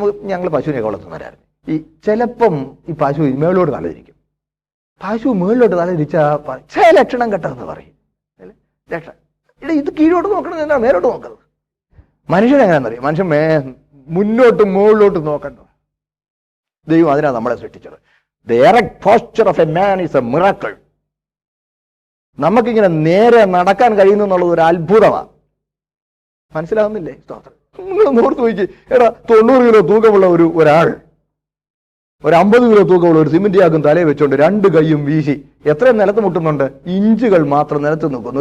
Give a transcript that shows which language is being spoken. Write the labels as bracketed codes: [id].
[ml] ഞങ്ങൾ പശുവിനെ വളർത്തുന്നവരായിരുന്നു. ഈ ചിലപ്പം ഈ പശു മേളോട്ട് തലതിരിക്കും. പശു മേളിലോട്ട് തലതിരിച്ചാൽ ചില ലക്ഷണം കെട്ടെന്ന് പറയും. ലക്ഷണം ഇത് കീഴോട്ട് നോക്കണം എന്നാ മേലോട്ട് നോക്കുന്നത്. മനുഷ്യനെങ്ങനെയാണെന്നറിയാം, മനുഷ്യൻ മുന്നോട്ടും മുകളിലോട്ടും നോക്കണ്ട. ദൈവം അതിനാണ് നമ്മളെ സൃഷ്ടിച്ചത്. [en] The erect posture of a man is a miracle. [ml] നമുക്കിങ്ങനെ നേരെ നടക്കാൻ കഴിയുന്നു എന്നുള്ളത് ഒരു അത്ഭുതമാണ്. മനസ്സിലാവുന്നില്ലേ? നിങ്ങൾ നോർത്ത് നോക്കി, 90 കിലോ തൂക്കമുള്ള ഒരാൾ, ഒരു 50 കിലോ തൂക്കമുള്ള ഒരു സിമെന്റ് ചാക്കും തലയെ വെച്ചോണ്ട് 2 കൈയും വീശി എത്രയും നിലത്ത് മുട്ടുന്നുണ്ട്, ഇഞ്ചുകൾ മാത്രം നിലത്ത് നിൽക്കുന്നു.